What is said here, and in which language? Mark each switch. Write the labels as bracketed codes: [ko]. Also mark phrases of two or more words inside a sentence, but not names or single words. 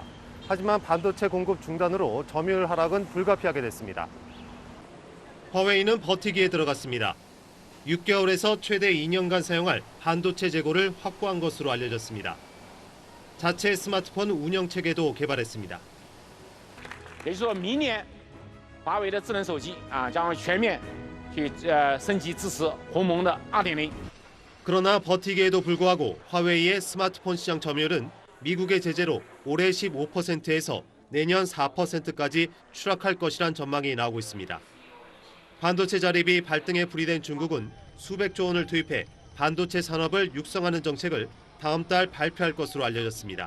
[ko] 하지만 반도체 공급 중단으로 점유율 하락은 불가피하게 됐습니다. 화웨이는 버티기에 들어갔습니다. 6개월에서 최대 2년간 사용할 반도체 재고를 확보한 것으로 알려졌습니다. 자체 스마트폰 운영 체계도 개발했습니다. [zh] 也就是说明年华为的智能手机将全面去升级支持鸿蒙的 2.0。 [ko] 그러나 버티기에도 불구하고 화웨이의 스마트폰 시장 점유율은 미국의 제재로 올해 15%에서 내년 4%까지 추락할 것이란 전망이 나오고 있습니다. 반도체 자립이 발등에 불이 된 중국은 수백조 원을 투입해 반도체 산업을 육성하는 정책을 다음 달 발표할 것으로 알려졌습니다.